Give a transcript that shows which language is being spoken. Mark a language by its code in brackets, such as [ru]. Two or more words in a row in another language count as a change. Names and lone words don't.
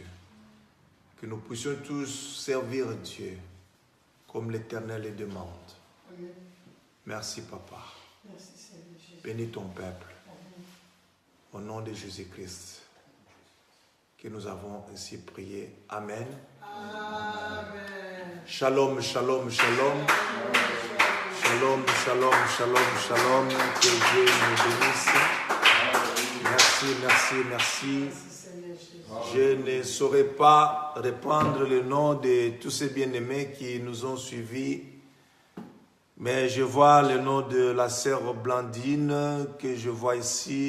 [fr] Que nous puissions tous servir Dieu comme l'Éternel le demande. Merci Papa. Bénis ton peuple. Au nom de Jésus-Christ. Que nous avons ainsi prié. Amen. Amen. [he] שלום, שלום, שלום. שלום, שלום, שלום, שלום. [fr] Que Dieu nous bénisse. Merci, merci, merci. Je ne saurais pas reprendre le nom de tous ces bien-aimés qui nous ont suivis. Mais je vois le nom de la sœur Blandine que je vois ici.